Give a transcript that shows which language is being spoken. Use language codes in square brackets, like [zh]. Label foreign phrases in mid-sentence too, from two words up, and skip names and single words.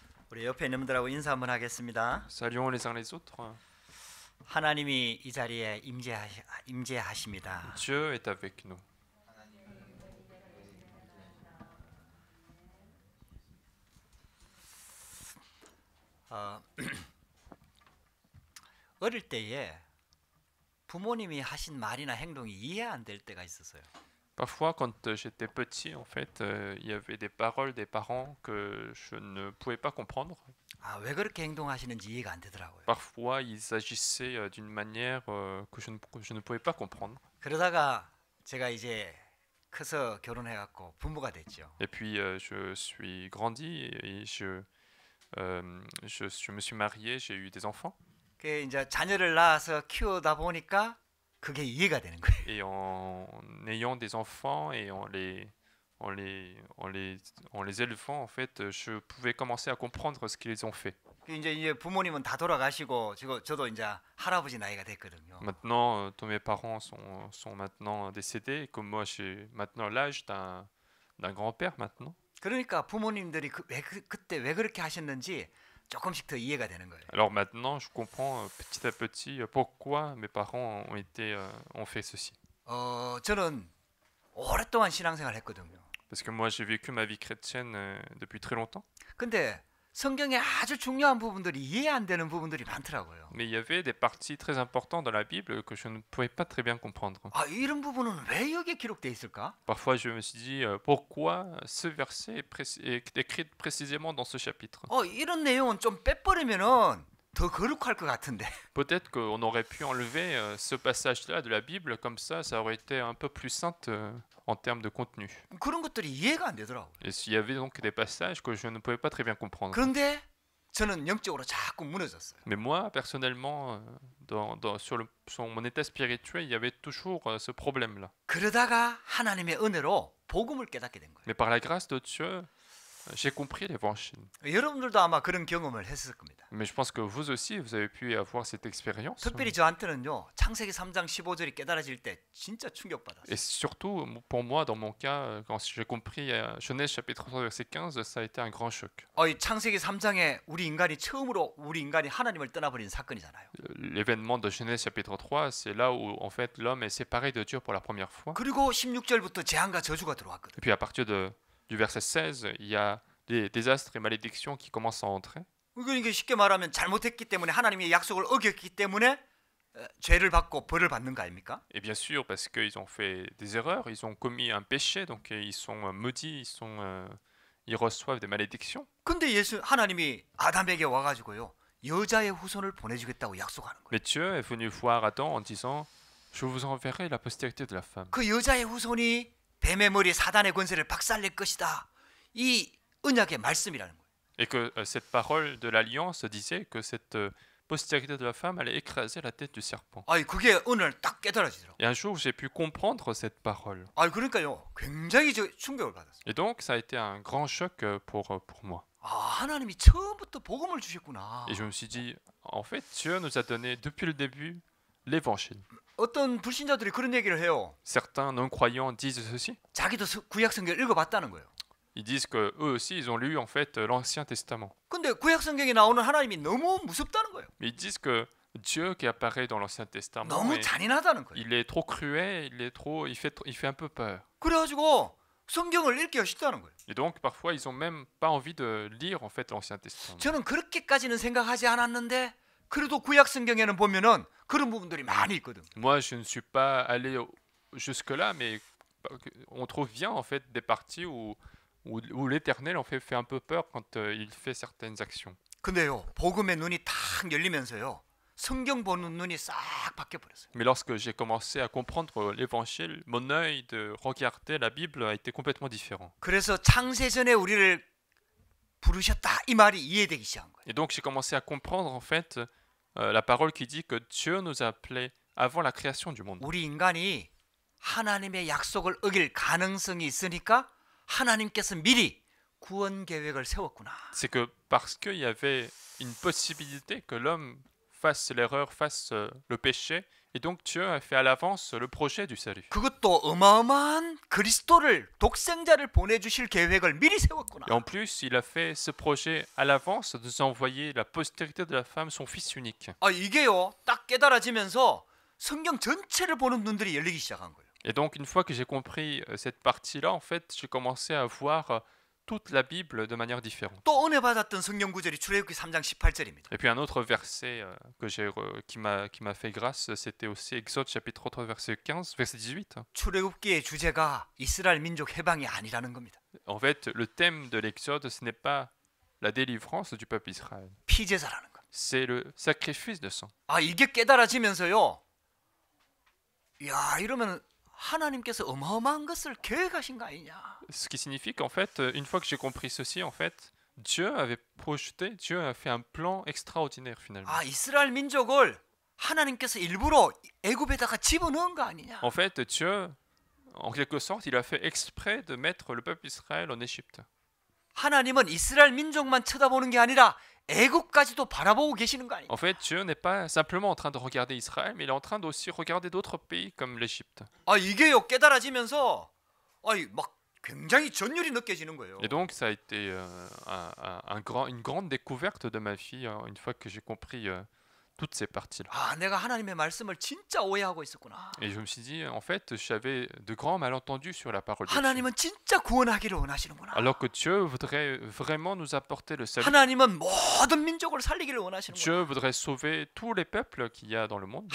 [ko] 우리 옆에 있는 분들하고 인사 한번 하겠습니다. [fr] Saluons les uns les autres. [ko] 하나님이 이 자리에 임재하십니다. [fr] Dieu est avec nous. [ko] 어릴 때에 부모님이 하신 말이나 행동이 이해 안 될 때가 있었어요. [fr] Parfois, quand j'étais petit, en fait, il y avait des paroles des parents que je ne pouvais pas comprendre. [ko] 왜 그렇게 행동하시는지 이해가 안 되더라고요. [fr] Parfois, ils agissaient d'une manière que je ne pouvais pas comprendre. [ko] 그러다가 제가 이제 커서 결혼해갖고 부모가 됐죠. [fr] Et puis, je suis grandi et je me suis marié, j'ai eu des enfants. [ko] 그 이제 자녀를 낳아서 키우다 보니까 그게 이해가 되는 거예요. [fr] Et en ayant des enfants et en les élevant, en fait, je pouvais commencer à comprendre ce qu'ils ont fait. [ko] 그 이제 부모님은 다 돌아가시고 저도 이제 할아버지 나이가 됐거든요. [fr] Maintenant, tous mes parents sont maintenant décédés, et comme moi j'ai maintenant l'âge d'un grand-père maintenant. [ko] 그러니까 부모님들이 그때 왜 그렇게 하셨는지 조금씩 더 이해가 되는 거예요. [fr] Alors maintenant, je comprends petit à petit pourquoi mes parents ont fait ceci. [ko] 저는 오랫동안 신앙생활을 했거든요. [fr] Parce que moi j'ai vécu ma vie chrétienne depuis très longtemps. [ko] 근데 성경에 아주 중요한 부분들이 이해 안 되는 부분들이 많더라고요. [fr] Mais il y avait des parties très importantes dans la Bible que je ne pouvais pas très bien comprendre. [ko] 이런 부분은 왜 여기에 기록돼 있을까? [fr] Parfois je me suis dit pourquoi ce verset est écrit précisément dans ce chapitre. [ko] 이런 내용은 좀 빼버리면은 더 거룩할 것 같은데. [fr] Peut-être qu'on aurait pu enlever ce passage-là de la Bible, comme ça aurait été un peu plus sainte en termes de contenu. [ko] 그런 것들이 이해가 안 되더라고요. [fr] Et s'il y avait donc des passages que je ne pouvais pas très bien comprendre. [ko] 그런데 저는 영적으로 자꾸 무너졌어요. [fr] Mais moi, personnellement, sur mon état spirituel, il y avait toujours ce problème-là. [ko] 그러다가 하나님의 은혜로 복음을 깨닫게 된 거예요. [fr] Mais par la grâce de Dieu, j'ai compris l'évangile. [ko] 여러분들도 아마 그런 경험을 했을 겁니다. [fr] Mais je pense que vous aussi, vous avez pu avoir cette expérience. [ko] 특별히 저한테는요. 창세기 3장 15절이 깨달아질 때 진짜 충격받았어요. [fr] Et surtout, pour moi, dans mon cas, quand j'ai compris Genèse chapitre 3 verset 15, ça a été un grand choc. [ko] 이 창세기 3장에 우리 인간이 하나님을 떠나버린 사건이잖아요. [fr] L'événement de Genèse chapitre 3, c'est là où en fait l'homme est séparé de Dieu pour la première fois. [ko] 그리고 16절부터 재앙과 저주가 들어왔거든요. [fr] Et puis à partir du verset 16, il y a des désastres et malédictions qui commencent à entrer. [ko] 그러니까 쉽게 말하면 잘못했기 때문에 하나님의 약속을 어겼기 때문에 죄를 받고 벌을 받는 거 아닙니까? [fr] Et bien sûr, parce qu'ils ont fait des erreurs, ils ont commis un péché, donc ils sont maudits, ils reçoivent des malédictions. [ko] 근데 하나님이 아담에게 와가지고요 여자의 후손을 보내주겠다고 약속하는 거예요. [fr] Mais Dieu est venu voir Adam en disant, je vous enverrai la postérité de la femme. [ko] 그 여자의 후손이 뱀의 머리 사단의 권세를 박살낼 것이다. 이 언약의 말씀이라는 거예요. [fr] Et que cette parole de l'alliance disait que cette postérité de la femme allait écraser la tête du serpent. [ko] 그게 오늘 딱 깨달아지더라고요. [fr] Et un jour, j'ai pu comprendre cette parole. [ko] 그러니까요, 굉장히 충격을 받았어요. [fr] Et donc, ça a été un grand choc pour moi. [ko] 하나님이 처음부터 복음을 주셨구나. [fr] Et je me suis dit, en fait, Dieu nous a donné depuis le début l'évangile. [ko] 어떤 불신자들이 그런 얘기를 해요. [fr] Certains non-croyants disent ceci. [ko] 자기도 구약 성경을 읽어봤다는 거예요. [fr] Ils disent que eux aussi, ils ont lu en fait l'Ancien Testament. [ko] 근데 구약 성경에 나오는 하나님이 너무 무섭다는 거예요. [fr] Mais ils disent que Dieu qui apparaît dans l'Ancien Testament, [ko] 너무 잔인하다는 거예요. [fr] il est trop cruel, il fait un peu peur. [ko] 그래가지고 성경을 읽기가 쉽다는 거예요. [fr] Et donc parfois, ils ont même pas envie de lire en fait l'Ancien Testament. [ko] 저는 그렇게까지는 생각하지 않았는데 그래도 구약 성경에는 보면은 그런 부분들이 많이 있거든. [fr] Moi, je ne suis pas allé jusque-là, mais on trouve bien en fait des parties où l'Éternel en fait un peu peur quand il fait certaines actions. [ko] 근데요, 복음의 눈이 탁 열리면서요, 성경 보는 눈이 싹 바뀌어 버렸어요. [fr] Mais lorsque j'ai commencé à comprendre l'Évangile, mon œil de regarder la Bible a été complètement différent. [ko] 그래서 창세전에 우리를 부르셨다 이 말이 이해되기 시작한 거예요. [fr] Et donc j'ai commencé à comprendre en fait la parole qui dit que Dieu nous a appelés avant la création du monde. [ko] 우리 인간이 하나님의 약속을 어길 가능성이 있으니까 하나님께서 미리 구원 계획을 세웠구나. [fr] C'est que parce qu'il y avait une possibilité que l'homme fasse l'erreur, fasse le péché. Et donc Dieu a fait à l'avance le projet du salut. [ko] 그것도 어마어마한 그리스도를 독생자를 보내주실 계획을 미리 세웠구나. [fr] Et en plus, il a fait ce projet à l'avance de nous envoyer la postérité de la femme, son fils unique. [ko] 아 이게요 딱 깨달아지면서 성경 전체를 보는 눈들이 열리기 시작한 거예요. [fr] Et donc une fois que j'ai compris cette partie-là, en fait, j'ai commencé à voir toute la Bible de manière différente. [ko] 또 은혜 받았던 성경 구절이 출애굽기 3장 18절입니다. [fr] Et puis un autre verset qui m'a fait grâce, c'était aussi Exode chapitre 3 verset 15, verset 18. [ko] 출애굽기의 주제가 이스라엘 민족 해방이 아니라는 겁니다. [fr] En fait, le thème de l'Exode, ce n'est pas la délivrance du peuple Israël, [ko] 피제사라는 것. [fr] c'est le sacrifice de sang. [ko] 아 이게 깨달아지면서요. 야 이러면 하나님께서 어마어마한 것을 계획하신 거 아니냐. [fr] Ce qui signifie qu'en fait, une fois que j'ai compris ceci, en fait, Dieu avait projeté, Dieu a fait un plan extraordinaire finalement. [ko] 아 이스라엘 민족을 하나님께서 일부러 애굽에다가 집어넣은 거 아니냐. [fr] En fait, Dieu, en quelque sorte, il a fait exprès de mettre le peuple Israël en Égypte. [ko] 하나님은 이스라엘 민족만 쳐다보는 게 아니라 애굽까지도 바라보고 계시는 거 아니냐. [fr] En fait, Dieu n'est pas simplement en train de regarder Israël, mais il est en train d'aussi regarder d'autres pays comme l'Égypte. [ko] 아 이게요 깨달아지면서 아이 막 굉장히 전율이 느껴지는 거예요. [fr] Et donc, ça a été une grande découverte de ma vie, une fois que j'ai compris toutes ces parties-là. [ko] 아 내가 하나님의 말씀을 진짜 오해하고 있었구나. [fr] Et je me suis dit, en fait, j'avais de grands malentendus sur la parole de Dieu. [ko] 하나님은 진짜 구원하기를 원하시는구나. [fr] Alors que Dieu voudrait vraiment nous apporter le salut. [ko] 하나님은 모든 민족을 살리기를 원하시는구나. [fr] Dieu voudrait sauver tous les peuples qu'il y a dans le monde.